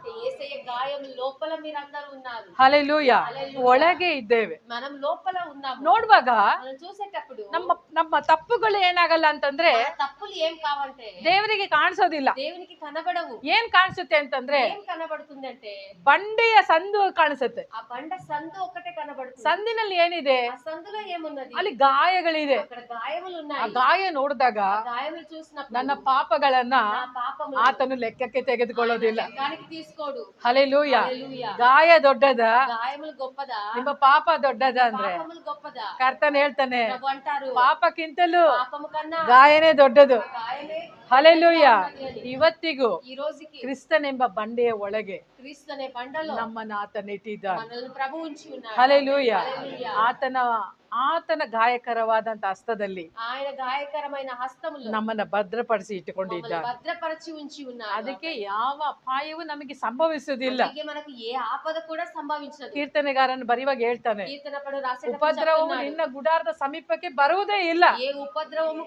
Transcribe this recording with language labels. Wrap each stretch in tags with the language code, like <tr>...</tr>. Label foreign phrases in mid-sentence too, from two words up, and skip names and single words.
<te>యేసయ్య గాయం లోపల మీరందరూ ఉన్నారు.</te> <kn>ಹಲ್ಲೆಲೂಯಾ. ಒಳಗೆ ಇದ್ದೇವೆ.</kn> <te>మనం లోపల ఉన్నాము.</te> <kn>ನೋಡುವಾಗ</kn> <te>మనం చూసేటప్పుడు</te> <kn>ನಮ್ಮ ತಪ್ಪುಗಳು ಏನಾಗಲ್ಲ ಅಂತಂದ್ರೆ</kn> <te>మన తప్పులు ఏం కావంటే</te> <kn>ದೇವರಿಗೆ ಕಾಣಿಸೋದಿಲ್ಲ.</kn> <te>దేవునికి కనబడవు.</te> <kn>ಏನ್ ಕಾಣಿಸುತ್ತೆ ಅಂತಂದ್ರೆ</kn> <te>ఏం కనబడుతుందంటే</te> <kn>ಬಂಡೆಯ ಸಂದು ಕಾಣಿಸುತ್ತೆ.</kn> <te>ఆ బండ సందు ఒక్కటే కనబడుతుంది.</te> <kn>ಸಂದಿನಲ್ಲಿ ಏನಿದೆ?</kn> <te>ఆ సందులో ఏమున్నది?</te> <kn>ಅಲ್ಲಿ ಗಾಯಗಳಿದೆ.</kn> <te>అక్కడ గాయములు ಆ ఉన్నాయి.</te> <kn>ಗಾಯ ನೋಡಿದಾಗ</kn> <te>ఆ గాయములు చూసినప్పుడు</te> <kn>ನನ್ನ ಪಾಪಗಳನ್ನ</kn> <te>నా పాపములు</te> <kn>ಆತನು ಲೆಕ್ಕಕ್ಕೆ ತೆಗೆದುಕೊಳ್ಳೋದಿಲ್ಲ.</kn> <te>లెక్కానికి తీసుకోడు.</te> <kn>ಹಲ್ಲೆಲೂಯಾ.</kn> <te>హల్లెలూయా.</te> <kn>ಗಾಯ ದೊಡ್ಡದ,</kn> <te>గాయములు గొప్పదా?</te> <kn>ನಿಮ್ಮ ಪಾಪ ದೊಡ್ಡದ ಅಂದ್ರೆ</kn> <te>పాపములు గొప్పదా?</te> <kn>ಕರ್ತನ್ ಹೇಳ್ತಾನೆ,</kn> <te>ప్రభు అంటారు</te> <kn>ಪಾಪಕ್ಕಿಂತಲೂ</kn> <te>పాపము కన్నా</te> <kn>ಗಾಯನೇ ದೊಡ್ಡದು.</kn> <te>గాయమే.</te> <kn>ಹಲ್ಲೆಲೂಯಾ. ಇವತ್ತಿಗೂ</kn> <te>ఈ రోజుకి</te> <kn>ಕ್ರಿಸ್ತನೆಂಬ ಬಂಡೆಯ ಒಳಗೆ</kn> <te>క్రీస్తు అనే బండలో</te> <kn>ನಮ್ಮನ್ನ ಆತನ ಇಟ್ಟಿದ್ದಾನೆ.</kn> <te>మనల్ని ప్రభు ఉంచి ఉన్నాడు.</te> <kn>ಹಲ್ಲೆಲೂಯಾ.</kn> <te>హల్లెలూయా.</te> <kn>ಆತನ ಗಾಯಕರವಾದಂತ ಹಸ್ತದಲ್ಲಿ</kn> <te>ఆయన గాయకరమైన హస్తములో</te> <kn>ನಮ್ಮನ್ನ ಭದ್ರಪಡಿಸಿ</kn> <te>మమ్మల్ని</te> <kn>ಇಟ್ಟುಕೊಂಡಿದ್ದಾನೆ.</kn> <te>భద్రపరచి ఉంచి ఉన్నాడు.</te> <kn>ಅದಕ್ಕೆ ಯಾವ ಅಪಾಯವೂ ನಮಗೆ ಸಂಭವಿಸುವುದಿಲ್ಲ.</kn> <te>అందుకే మనకు ఏ ఆపద కూడా సంభవించదు.</te> <kn>ಕೀರ್ತನೆಗಾರನು ಬರೆಯುವಾಗ ಹೇಳ್ತಾನೆ,</kn> <te>కీర్తనపడు రాసేటప్పుడు</te> <kn>ಉಪದ್ರವವು</kn> <te>చెప్తున్నాడు,</te> <kn>ನಿನ್ನ ಗುಡಾರದ ಸಮೀಪಕ್ಕೆ ಬರುವುದೇ ಇಲ್ಲ.</kn> <te>ఏ ఉపద్రవము</te>